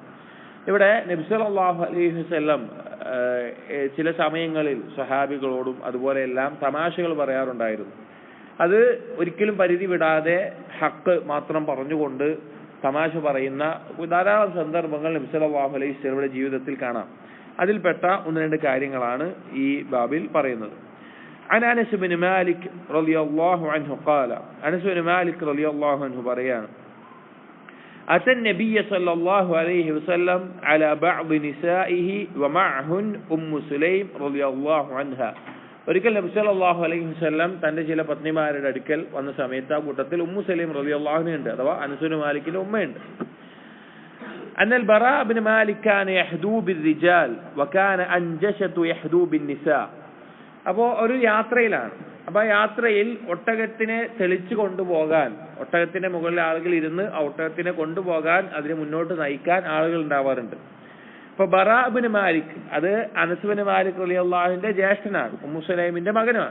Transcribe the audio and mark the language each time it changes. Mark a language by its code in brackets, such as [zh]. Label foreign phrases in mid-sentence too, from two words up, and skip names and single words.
[ml] ഇവിടെ നബി [ar] صلى الله عليه وسلم [ml] ചില സമയങ്ങളിൽ സ്വഹാബികളോടും അതുപോലെ എല്ലാം തമാശകൾ പറയാറുണ്ടായിരുന്നു. അത് ഒരിക്കലും പരിധി വിടാതെ ഹക്ക് മാത്രം പറഞ്ഞുകൊണ്ട് തമാശ പറയുന്ന ധാരാളം സന്ദർഭങ്ങൾ നബി [ar] صلى الله عليه [ml] വസല്ലമയുടെ ജീവിതത്തിൽ കാണാം. അതിൽപ്പെട്ട ഒന്ന് രണ്ട് കാര്യങ്ങളാണ് ഈ ബാബിൽ പറയുന്നത്. [ar] عن أنس بن مالك رضي الله عنه قال, أنس بن مالك رضي الله عنه പറയാണ്, أتى النبي صلى الله عليه وسلم على بعض نسائه ومعهن سليم رضي الله عنها. [ml] ഒരിക്കൽ നബി [ar] صلى الله عليه وسلم [ml] തന്റെ ചില പത്നിമാരുടെ അടുക്കൽ വന്ന സമയത്ത് ആ കൂട്ടത്തിൽ സലീം [ar] رضي الله عنها [ml] ഉണ്ട്, അഥവാ അനസ് ബിൻ മാലിക്കിന്റെ ഉമ്മയുണ്ട്. [ar] أن البراء بن مالك كان يحدو بالرجال وكان أنجشة يحدو بالنساء. [ml] അപ്പോൾ ഒരു യാത്രയിലാണ്. അപ്പൊ ആ യാത്രയിൽ ഒട്ടകത്തിനെ തെളിച്ചു കൊണ്ടുപോകാൻ, ഒട്ടകത്തിന്റെ മുകളിൽ ആളുകൾ ഇരുന്ന് ആ ഒട്ടകത്തിനെ കൊണ്ടുപോകാൻ, അതിനെ മുന്നോട്ട് നയിക്കാൻ ആളുകൾ ഉണ്ടാവാറുണ്ട്. ഇപ്പൊ ബറാ ഇബ്നു മാലിക്, അത് അനസ് ഇബ്നു മാലിക് റളിയല്ലാഹുവിന്റെ ജ്യേഷ്ഠനാണ്, ഉമ്മു സുലൈമിന്റെ മകനാണ്.